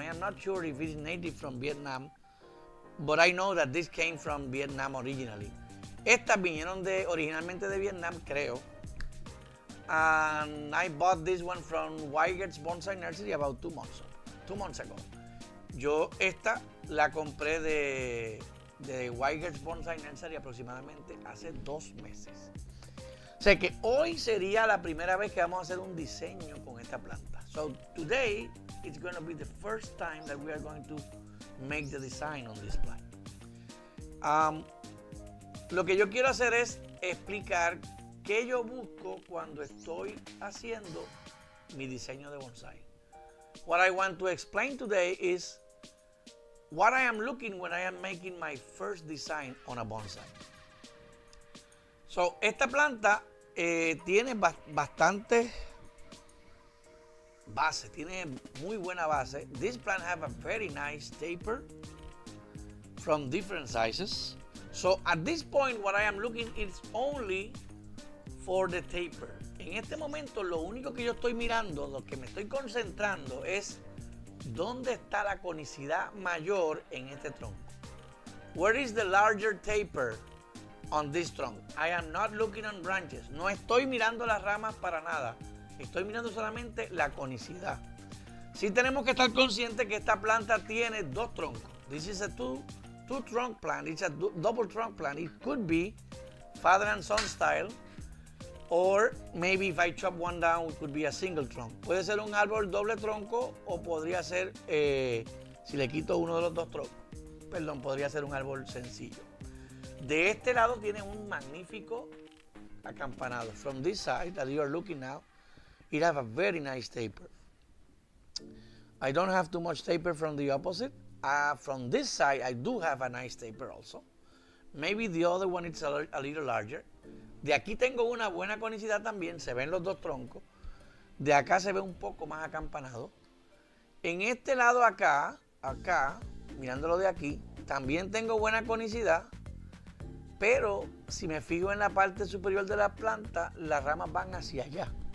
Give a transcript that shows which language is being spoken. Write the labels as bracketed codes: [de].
[en] I am not sure if it's native from Vietnam, but I know that this came from Vietnam originally. [es] Estas vinieron originalmente de Vietnam, creo. [en] And I bought this one from Weigert's Bonsai Nursery about 2 months ago. [es] Yo esta la compré de Weigert's Bonsai Nursery aproximadamente hace 2 meses. O sea que hoy sería la primera vez que vamos a hacer un diseño con esta planta. [en] So today it's going to be the first time that we are going to make the design on this plant. [es] Lo que yo quiero hacer es explicar qué yo busco cuando estoy haciendo mi diseño de bonsai. [en] What I want to explain today is what I am looking when I am making my first design on a bonsai. [es] So, esta planta tiene bastante base, tiene muy buena base. [en] This plant have a very nice taper from different sizes. So, at this point, what I am looking is only for the taper. [es] En este momento, lo único que yo estoy mirando, lo que me estoy concentrando es dónde está la conicidad mayor en este tronco. [en] Where is the larger taper on this trunk? I am not looking on branches. [es] No estoy mirando las ramas para nada. Estoy mirando solamente la conicidad. Sí tenemos que estar conscientes que esta planta tiene 2 troncos. [en] This is a two trunk plant. It's a double trunk plant. It could be father and son style. Or maybe if I chop one down, it could be a single trunk. [es] Puede ser un árbol doble tronco o podría ser, si le quito uno de los 2 troncos, perdón, podría ser un árbol sencillo. De este lado tiene un magnífico acampanado. [en] From this side that you are looking now, it has a very nice taper. I don't have too much taper from the opposite. From this side, I do have a nice taper also. Maybe the other one is a little larger. [es] De aquí tengo una buena conicidad también, se ven los 2 troncos. De acá se ve un poco más acampanado. En este lado acá, mirándolo de aquí, también tengo buena conicidad, pero si me fijo en la parte superior de la planta, las ramas van hacia allá.